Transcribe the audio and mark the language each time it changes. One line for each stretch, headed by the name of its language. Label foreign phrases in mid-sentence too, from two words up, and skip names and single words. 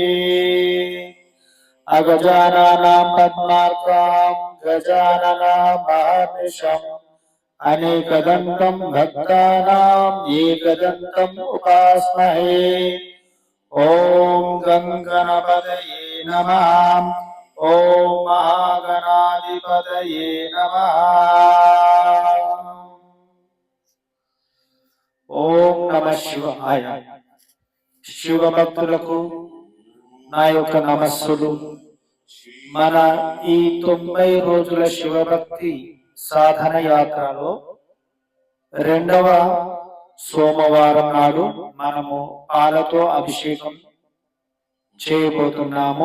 Sanskrit: अगजाननं पद्मार्कां गजाननमहर्निशम् अनेकदन्तं भक्तानां एकदन्तम् उपास्महे। ओम गंगणपतये नमः। ओम महागणाधिपतये नमः। ओम नमः शिवाय।
Telugu: శివ భక్తులకు నా యొక్క నమస్సులు. మన ఈ 90 రోజుల శివభక్తి సాధన యాత్రలో రెండవ సోమవారం నాడు మనము పాలతో అభిషేకం చేయబోతున్నాము.